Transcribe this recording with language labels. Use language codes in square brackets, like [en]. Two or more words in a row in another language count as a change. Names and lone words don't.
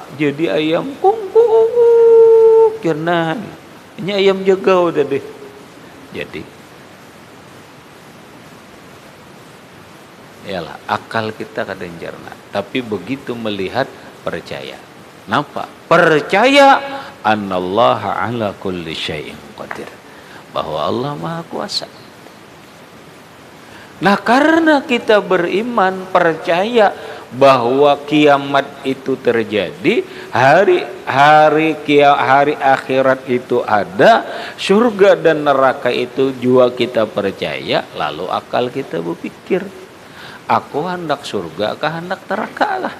[id] Jadi ayam kungkung, kirnan. Ini ayam jagau tadi. Jadi, yalah akal kita kadang cerna, tapi begitu melihat percaya. Napa? Percaya [ar] annallaha ala kulli syai'in qadir, [id] bahwa Allah Maha Kuasa. Nah, karena kita beriman, percaya bahwa kiamat itu terjadi, hari akhirat itu ada, surga dan neraka itu juga kita percaya, lalu akal kita berpikir, aku hendak surga kah hendak neraka kah?